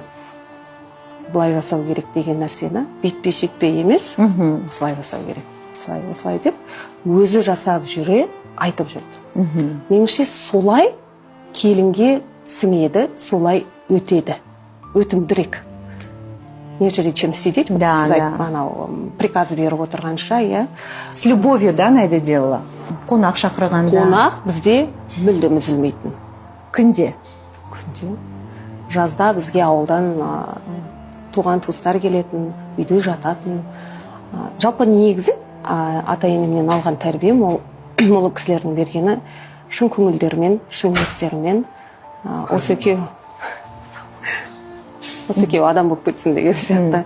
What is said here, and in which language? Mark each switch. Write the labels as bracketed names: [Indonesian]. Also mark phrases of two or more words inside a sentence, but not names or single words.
[Kazakh] Бұлай жасау керек деген нәрсені, бүйтпе, сөйтпе емес, осылай жасау керек. Осылай деп, өзі жасап жүре, айтып жүрді. Меніңше солай келінге сіңеді, солай өтеді. Өтімдірек. [Russian] Нежели чем сидеть, приказ [Kazakh] беріп отырғанша, я. [Russian] С любовью, да, на это делала? [Kazakh] Қонақ шақырғанда. Қонақ бізде мүлдем үзілмейтін. Күнде? Күнде. Жазда бізге ауылдан туған туыстар келетін, үйде жататын. Жалпы негізі ата-енемнен алған тәрбием, ол кісілердің бергені шын көңілдермен, шын ниеттермен, осы екеу адам болып кетсін деген сияқты.